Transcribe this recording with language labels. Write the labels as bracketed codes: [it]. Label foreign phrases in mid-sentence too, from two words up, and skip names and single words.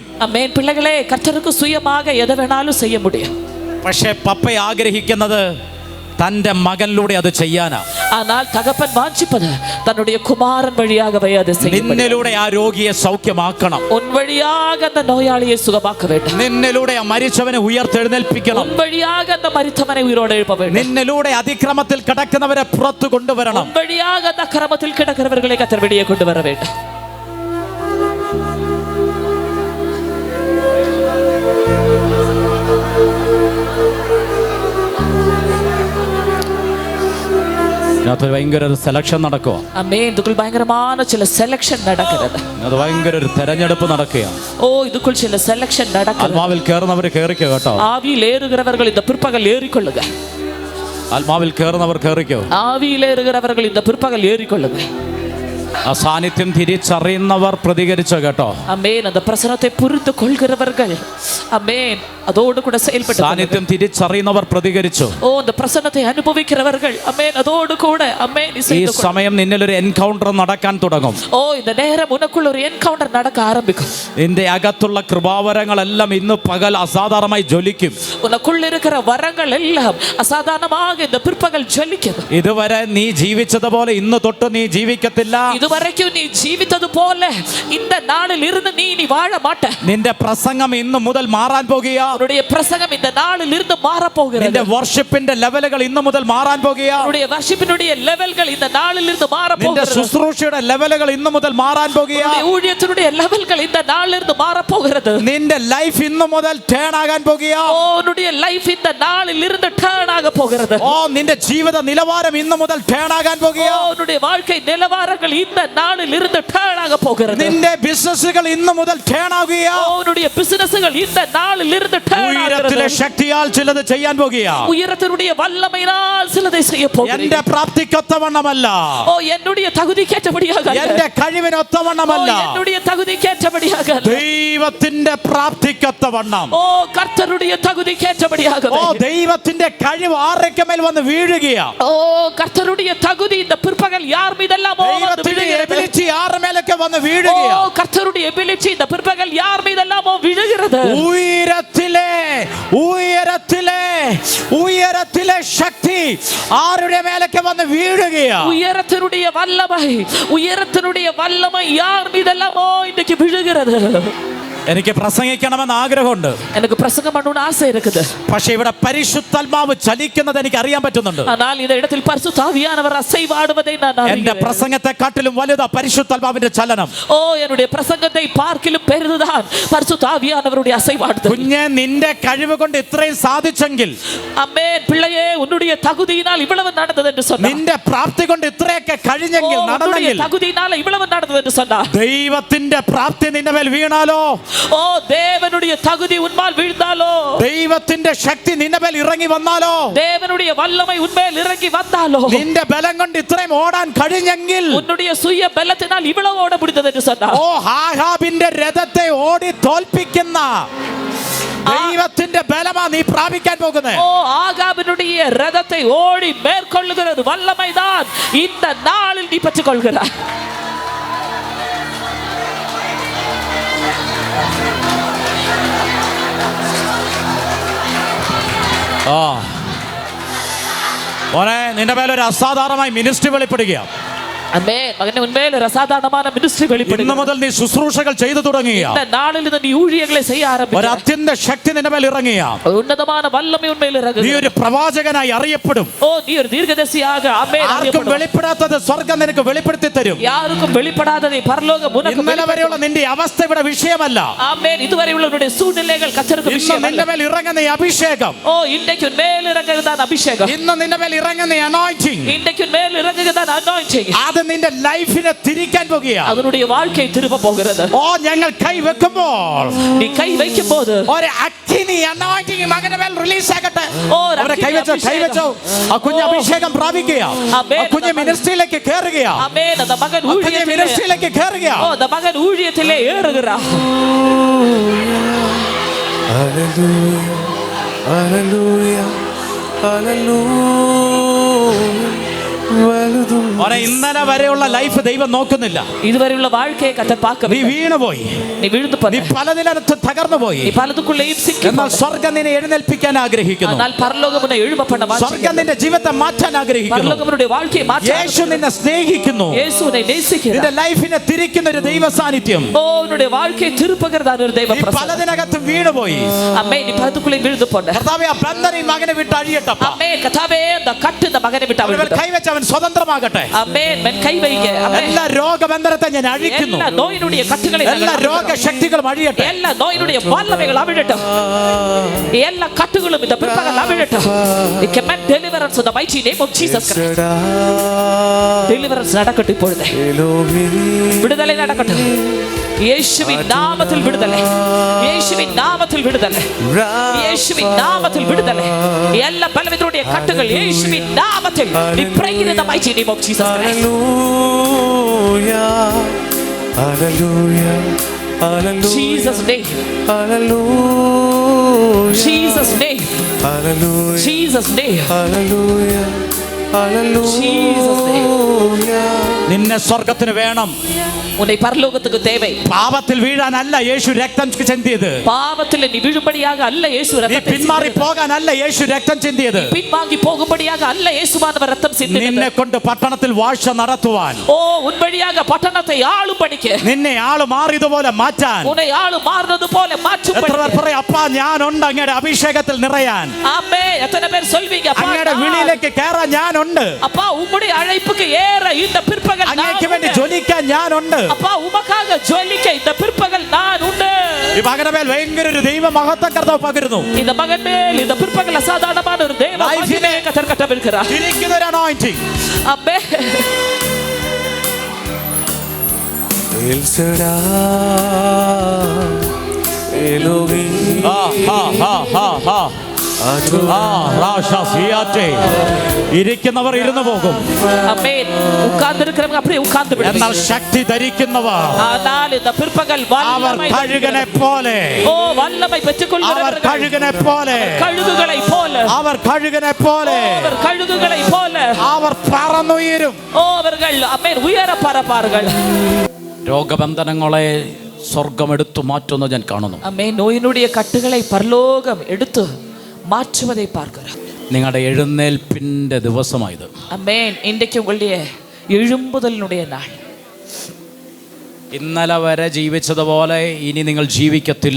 [ta] ആമേൻ. பிள்ளைகளே கர்த்தருக்கு சுயமாக எது வேண்டுமானாலும் செய்ய முடியும். [ml] പക്ഷേ പപ്പ ആഗ്രഹിക്കുന്നത് തന്റെ മകനിലൂടെ അത് ചെയ്യാനാ. [ta] ஆனால் தகப்பன் வாஞ்சிப்பது தன்னுடைய குமாரன் வழியாகவே அதை செய்ய முடியும். [ml] നിന്നിലൂടെ ആ രോഗിയെ സൗഖ്യമാക്കണം. [ta] உன் வழியாக அந்த நோயாளியை சுகமாக்க வேண்டும். [ml] നിന്നിലൂടെ ആ മരിച്ചവനെ ഉയർത്തെഴുന്നേൽപ്പിക്കണം. [ta] உன் வழியாக அந்த மரித்தவனை உயிரோடு எழுப்ப வேண்டும். [ml] നിന്നിലൂടെ അതിക്രമത്തിൽ കിടക്കുന്നവരെ പുറത്തു കൊണ്ടുവരണം. [ta] உன் வழியாக அந்த அக்கிரமத்தில் கிடக்கிறவர்களை கர்த்தர் வெளியே கொண்டு வர வேண்டும். [ml] അതിനകത്ത് ഭയങ്കര ഒരു സെലക്ഷൻ നടക്കുക. ആമേൻ. [ta] இதுக்குள் பயங்கரமான சில செலக்ഷൻ നടക്കുന്നത്. [ml] അത് ഭയങ്കര ഒരു തെരഞ്ഞെടുപ്പ് നടക്കുകയാണ്. [ta] ഓ இதுக்குள் சில செலக்ഷൻ നടക്കുന്നത്. [ml] ആത്മാവിൽ കയറുന്നവർ കയറിക്കോ കേട്ടോ. [ta] ஆவியில் ஏறுகிறவர்கள் இந்த பிற்பகல் ஏறிக்கொள்ளுங்க. [ml] ആത്മാവിൽ കയറുന്നവർ കയറിക്കോ. [ta] ஆவியில் ஏறுகிறவர்கள் இந்த பிற்பகல் ஏறிக்கொள்ளுங்க. [ml] ആ സാന്നിധ്യം തിരിച്ചറിയുന്നവർ പ്രതികരിച്ചോ കേട്ടോ. ആമേൻ. [ta] அந்த பிரசன்னத்தை புரிந்து கொள்கிறவர்கள் ஆமேன் அதோடு கூட செயல்பட்டு [ml] സാന്നിധ്യം തിരിച്ചറിയുന്നവർ പ്രതികരിച്ചു. [ta] ഓ அந்த பிரசன்னத்தை அனுபவிக்கிறவர்கள் ஆமேன் அதோடு கூட ஆமேன் [ml] ഈ സമയം നിന്നിൽ ഒരു എൻകൗണ്ടർ നടക്കാൻ തുടങ്ങും. [ta] ഓ இந்த நேரம் உனக்குள்ள ஒரு என்கவுண்டர் நடக்க ஆரம்பிக்கும். [ml] നിന്റെ അകത്തുള്ള കൃപാവരങ്ങളെല്ലാം ഇന്ന് പകൽ അസാധാരണമായി ജ്വലിക്കും. [ta] உனக்குள்ள இருக்கிற வரங்கள் எல்லாம் அசாதாரணமாக இந்த பிற்பகல் ஜொலிக்கும். [ml] ഇതുവരെ നീ ജീവിച്ചതുപോലെ ഇന്ന് തൊട്ട് നീ ജീവിക്കത്തില്ല. [ta] இதுவரைக்கும் நீ ஜீவித்தது போல இந்த நாளில் இருந்து நீ வாழ மாட்ட. [ml] നിന്റെ പ്രസംഗം ഇന്ന് മുതൽ മാറാൻ പോകുക. [ta] உன்னுடைய பிரசங்கம் இந்த நாளில் இருந்து மாற போகிறது. [ml] നിന്റെ വർഷിപ്പിന്റെ ലെവലുകൾ ഇന്ന് മുതൽ മാറാൻ പോകുക. [ta] உன்னுடைய വർഷിപ്പിனுடைய ലെവലുകൾ இந்த நாளில் இருந்து மாற [ml] നിന്റെ [ta] போகிறது. [ml] ശുശ്രൂഷയുടെ ലെവലുകൾ ഇന്ന് മുതൽ മാറാൻ പോകുക. [ta] உன்னுடைய ஊழியத்தினுடைய ലെവലുകൾ இந்த நாளில் இருந்து மாற போகிறது. [ml] നിന്റെ ലൈഫ് ഇന്ന് മുതൽ ടേൺ ആകാൻ പോകുക. [ta] ஓ உன்னுடைய லைஃப் இந்த நாளில் இருந்து டர்ன் ஆக போகிறது. [ml] ഓ നിന്റെ ജീവിത നിലവാരം ഇന്ന് മുതൽ ടേൺ ആകാൻ പോകുക. [ta] ஓ உன்னுடைய வாழ்க்கை நிலவரங்கள் இந்த நாளில் இருந்து டர்ன் ஆக போகிறது. [ml] നിന്റെ ബിസിനസ്സുകൾ ഇന്ന് മുതൽ ടേൺ ആകുക. [ta] ஓ உன்னுடைய பிசினஸ்கள் இந்த நாளில் இருந்து டர்ன் [ml] ഉയരത്തിലെ [ta] ஆகிறது. [ml] ശക്തിയാൽ ചിലത് ചെയ്യാൻ പോകുക. [ta] உயரத்தினுடைய வல்லமையினால் சிலதை செய்ய போகிறீர்கள். [ml] എന്റെ പ്രാപ്തിക്കൊത്തവണ്ണമല്ല, [ta] ஓ என்னுடைய தகுதிக்கேற்றபடியாக அல்ல. [ml] എന്റെ കഴിവിനൊത്തവണ്ണമല്ല, [ta] ஓ என்னுடைய தகுதிக்கேற்றபடியாக அல்ல. [ml] ദൈവത്തിന്റെ പ്രാപ്തിക്കൊത്തവണ്ണം. [ta] ஓ கர்த்தருடைய தகுதிக்கேற்றபடியாக [ml] ഓ ദൈവത്തിന്റെ കഴിവ് ആരൊക്കെ മേൽ വന്ന് വീഴുകയാ. [ta] ஓ கர்த்தருடைய தகுதி இந்த பிற்பகல் யார் மீதெல்லாம் [ml] ദൈവത്തിന്റെ എബിലിറ്റി ആരുടെ മേലൊക്കെ വന്ന് [ta] ஓ [ml] വീഴുകയാ. [ta] கர்த்தருடைய எபிலிட்டி இந்த பிற்பகல் யார் மீதெல்லாம் விழுகிறது. [ml] ഉയരത്തിലെ ഉയരത്തിലെ ഉയരത്തിലെ ശക്തി ആരുടെ മേലൊക്കെ വന്ന് വീഴുകയാ. [ta] உயரத்தினுடைய வல்லமை யார் மீதெல்லாம் இன்னைக்கு விழுகிறது. [ml] എനിക്ക് പ്രസംഗിക്കണമെന്ന് ആഗ്രഹമുണ്ട്. [ta] எனக்கு பிரசங்கம் பண்ணணும்னு ஆசை இருக்குது. [ml] പക്ഷേ ഇവിടെ പരിശുദ്ധാത്മാവ് ചലിക്കുന്നത് എനിക്ക് അറിയാൻ പറ്റുന്നുണ്ട്. [ta] ஆனால் இந்த இடத்தில் பரிசுத்த ஆவியானவர் அசைவாடுவதை நான் [ml] എന്റെ [ta] அறிகிறேன். [ml] പ്രസംഗത്തെക്കാട്ടിലും വലുതാ പരിശുദ്ധാത്മാവിന്റെ ചലനം. [ta] ஓ என்னுடைய பிரசங்கத்தை பார்க்கிலும் பெரிதுதான் பரிசுத்த ஆவியானவருடைய அசைவாடுதல். [ml] കുഞ്ഞെ നിന്റെ കഴിവ് കൊണ്ട് ഇത്രയും സാധിച്ചെങ്കിൽ, [ta] ஆமென். பிள்ளையே உன்னுடைய தகுதியினால் இவ்வளவு நடந்தது என்று சொன்னார். [ml] നിന്റെ പ്രാപ്തി കൊണ്ട് ഇത്രയൊക്കെ കഴിഞ്ഞെങ്കിൽ, നടന്നെങ്കിൽ, [ta] தகுதியினால இவ்வளவு நடந்தது என்று சொன்னார். [ml] ദൈവത്തിന്റെ പ്രാപ്തി നിന്റെ മേൽ വീണാലോ, [ta] ஓ தேவனுடைய தகுதி உன்மேல் வீழ்ந்தாலோ, [ml] ദൈവത്തിന്റെ ശക്തി നിന്റെ മേൽ ഇറങ്ങി വന്നാലോ, [ta] தேவனுடைய வல்லமை உன்மேல் இறங்கி வந்தாலோ, [ml] നിന്റെ ബലം കൊണ്ട് ഇത്രയും ഓടാൻ കഴിഞ്ഞെങ്കിൽ, [ta] உன்னுடைய சுய பலத்தினால் இவ்வளவு ஓட முடிந்தது என்று சொன்னார். [ml] ഓ ആഹാബിന്റെ രഥത്തെ ഓടി തോൽപ്പിക്കുന്ന ദൈവത്തിന്റെ ബലമാ നീ പ്രാപിക്കാൻ പോകുന്നത്. [ta] ஓ ஆகாபினுடைய ரதத்தை ஓடி மேற்கொள்ளுகிறது வல்லமைதான் இந்த நாளில் நீ பெற்றுக் கொள்கிறாய். [ml] മോനെ, നിന്റെ മേലൊരു അസാധാരണമായി മിനിസ്ട്രി വെളിപ്പെടുകയാണ്. [ta] ஆமென். மகனே, உன்மேல் அசாதாரணமான மினிஸ்ட்ரி [ml] ഇന്നു [ta] வெளிப்படுகிறது. [ml] മുതൽ നീ ശുശ്രൂഷകൾ ചെയ്തു തുടങ്ങിയ [ta] இந்த நாளில் இருந்து நீ ஊழியங்களை செய்ய [ml] ഒരു [ta] ஆரம்பிக்கிறாய். [ml] അത്യന്ത ശക്തി നിന്റെ മേൽ ഇറങ്ങിയ [ta] உன்னதமான வல்லமை உன்மேல் [ml] നീ [ta] இறங்குகிறது. [ml] ഒരു പ്രവാചകനായി അറിയപ്പെടും. [ta] ஓ நீ ஒரு தீர்க்கதரிசியாக ஆமென் [ml] ആർക്കും [ta] அறியப்படுவாய். [ml] വെളിപ്പെടാത്തത് സ്വർഗം നിനക്ക് വെളിപ്പെടുത്തി തരും. [ta] யாருக்கும் வெளிப்படாததை பரலோகம் உனக்கு [ml] ഇന്നലെ വരെയുള്ള നിന്റെ അവസ്ഥ ഇവിടെ വിഷയമല്ല. [ta] ஆமென். இதுவரை உள்ள உன்னுடைய சூழ்நிலைகள் கர்த்தருக்கு [ml] ഇന്ന് [ta] விஷயம் [ml] നിന്റെ [ta] அல்ல. [ml] മേൽ ഇറങ്ങുന്ന ഈ അഭിഷേകം, [ta] ஓ இன்றைக்கு உன்மேல் இறங்குகிறதான் அபிஷேகம். [ml] ഇന്ന് നിന്റെ മേൽ ഇറങ്ങുന്ന ഈ anointing, [ta] இன்றைக்கு உன்மேல் இறங்குகிறதான் anointing. [ml] അത് നിന്റെ ലൈഫിനെ തിരിക്കാൻ പോകുകയാണ്. [ta] அதனுடைய வாழ்க்கை திரும்ப போகிறது. [ml] ഓ ഞങ്ങൾ കൈ വെക്കുമ്പോൾ [ta] நீ കൈ வைக்கும்போது [ml] ഒരു അഗ്നി anointing മകന്റെ മേൽ റിലീസ് ആകട്ടെ. ഓ, അവരെ കൈവച്ചോ, കൈവച്ചോ. ആ കുഞ്ഞ് അഭിഷേകം പ്രാപിക്കുക. ആമേൻ. ആ കുഞ്ഞ് മിനിസ്ട്രിയിലേക്ക് കയറുക. [ta] ஆமென். அந்த மகன் [ml] ആ കുഞ്ഞ് [ta] ஊழியத்திலே [ml] മിനിസ്ട്രിയിലേക്ക് കയറുക. [ta] ஓ அந்த மகன் ஊழியத்திலே ஏறுகிறார். [en] Hallelujah, hallelujah, hallelujah. [ml] വലുതും മോനെ, ഇന്നലെ വരെയുള്ള ലൈഫ് ദൈവം നോക്കുന്നില്ല. [ta] இதுவரையுள்ள வாழ்க்கையை கர்த்தர் [ml] നീ [ta] பார்க்கவில்லை. [ml] വീണുപോയി, [ta] நீ விழுந்து [ml] നീ [ta] போன, [ml] പലതിനകത്തും തകർന്നു പോയി. [ta] நீ பலதுக்குள்ளேயும் சிக்கி [ml] എന്നാൽ [ta] போன. [ml] സ്വർഗം നിന്നെ എഴുന്നേൽപ്പിക്കാൻ ആഗ്രഹിക്കുന്നു. [ta] ஆனால் பரலோகம் உன்னை எழும்ப பண்ண [ml] സ്വർഗം [ta] வாஞ்சிக்கிறது. [ml] നിന്റെ ജീവിതത്തെ മാറ്റാൻ ആഗ്രഹിക്കുന്നു. [ta] பரலோகம் உன்னுடைய வாழ்க்கையை மாற்ற [ml] യേശു [ta] ஆரம்பிக்கிறது. [ml] നിന്നെ സ്നേഹിക്കുന്നു. [ta] இயேசு உன்னை நேசிக்கிறார். [ml] നിന്റെ ലൈഫിനെ തിരിക്കുന്ന ഒരു ദൈവ സാന്നിധ്യം. [ta] ஓ உன்னுடைய வாழ்க்கையை திருப்புகிறதான ஒரு தெய்வ [ml] നീ [ta] பிரசன்னம். [ml] പലതിനകത്തും വീണുപോയി. [ta] ஆமென். நீ பலதுக்குள்ளே விழுந்து போன. [ml] കർത്താവേ, ആ ബന്ധനം ഈ മകനെ വിട്ട് അഴിയട്ടപ്പ. [ta] ஆமென். കർത്താവേ, அந்த கட்டு இந்த மகனை விட்டு [ml] അവൻ [ta] அவிழ்த்து. [ml] കൈവച്ച് അവൻ സ്വതന്ത്രമാകട്ടെ. [ta] ஆமென். மென் கை வைங்க. ஆமென். [ml] എല്ലാ രോഗബന്ധനത്തെ ഞാൻ അഴിക്കുന്നു. [ta] எல்லா நோயினுடைய கட்டுகளை [ml] എല്ലാ രോഗശക്തികളും അഴിയട്ടെ. [ta] எல்லா நோயினுடைய வல்லமைகள் அவிழட்டும். எல்லா கட்டுகளும் இந்த பிற்பகல் அவிழட்டும். [en] We command deliverance in the mighty name of Jesus Christ. [ta] Deliverance நடக்கட்டும் இப்பொழுது. விடுதலை நடக்கட்டும். இயேசுவின் நாமத்தில் விடுதலை. இயேசுவின் நாமத்தில் விடுதலை. இயேசுவின் நாமத்தில் விடுதலை. எல்லா பலவிதருடைய கட்டுகள் இயேசுவின் நாமத்தில் [en] we pray in the mighty name of Jesus Christ. Hallelujah, hallelujah, Jesus name. hallelujah, Jesus name. hallelujah, Jesus name. hallelujah, Jesus name. hallelujah. [ml] നിന്നെ സ്വർഗത്തിന് വേണം. [ta] உன்னை பரலோகத்துக்கு தேவை. [ml] പാപത്തിൽ വീഴാനല്ല യേശു രക്തം ചിന്തിയത്. [ta] பாவத்தில் நீ விழும்படியாக அல்ல இயேசு [ml] നീ [ta] ரத்தத்தை [ml] പിന്മാറി പോകാനല്ല യേശു രക്തം ചിന്തിയത്. [ta] பின்வாங்கி போகும்படியாக அல்ல இயேசுவானவர் ரத்தம் சிந்தினது. [ml] നിന്നെ കൊണ്ട് പട്ടണത്തിൽ വാഴ്ച നടത്തുവാൻ, [ta] ஓ உன் வழியாக பட்டணத்தை ஆளும்படிக்க, [ml] നിന്നെ ആള് മാറിയതുപോലെ മാറ്റാൻ. [ta] உன்னை ஆளு [ml] മാറുന്നത് പോലെ എത്ര പേർ [ta] மாற்றும்படிக்க. [ml] പറയും, അപ്പാ ഞാനുണ്ട് അങ്ങയുടെ അഭിഷേകത്തിൽ നിറയാൻ, [ta] ஆமென். எத்தனை பேர் சொல்வீங்க, அப்பா, [ml] അങ്ങയുടെ വിളിയിലേക്ക് കയറാൻ ഞാനുണ്ട്, [ta] அப்பா உம்முடைய அழைப்புக்கு ஏற இந்த பிற்பகல் நான் [ml] അങ്ങേക്ക് വേണ്ടി [ta] உண்டு. [ml] ജ്വലിക്കാൻ ഞാനുണ്ട്. [ta] அப்பா உமக்காக ஜொலிக்க இந்த பிற்பகல் நான் உண்டு. [ml] ഈ മകന്റെ മേൽ ഭയങ്കര ഒരു ദൈവ മഹത്വം കർത്താവ് പകരുന്നു. [ta] இந்த மகன் மேல் இந்த பிற்பகல் அசாதாரணமான ஒரு தேவ மகிமை கர்த்தர் கட்டவிருக்கிறார். [ml] തിരിക്കുന്ന ഒരു anointing. [ta] ஆமென். El Shaddai, Elohim, [ml] ഇരിക്കുന്നവർ ഇരുന്നു പോകും, [ta] ஆமென். உட்கார்ந்திருக்கிறவங்க அப்படியே உட்கார்ந்து [ml] എന്നാൽ [ta] விடுங்க. [ml] ശക്തി ധരിക്കുന്നവർ [ta] ஆனால் இந்த பிற்பகல் [ml] അവർ [ta] வல்லமை [ml] കഴുകനെ പോലെ, [ta] ஓ வல்லமை [ml] അവർ [ta] பெற்றுக்கொள்கிறவர்கள் [ml] കഴുകനെ പോലെ, [ta] கழுகுகளை போல, [ml] അവർ കഴുകനെ പോലെ, [ta] அவர் கழுகுகளை போல, [ml] അവർ പറന്നുയരും. [ta] ஓ அவர்கள் ஆமென் உயர பறப்பார்கள். [ml] രോഗബന്ധനങ്ങളെ സ്വർഗം എടുത്തു മാറ്റുന്ന ഞാൻ കാണുന്നു. [ta] ஆமென். நோயினுடைய கட்டுகளை பரலோகம் எடுத்து மாற்றுவதை பார்க்கிறோம். [ml] നിങ്ങളുടെ എഴുന്നേൽപ്പിന്റെ ദിവസമായത്. [ta] ஆமென். இன்றைக்கு உங்களுடைய எழும்புதலினுடைய நாள். [ml] ഇന്നലെ വരെ ജീവിച്ചതുപോലെ ഇനി നിങ്ങൾ ജീവിക്കത്തില്ല.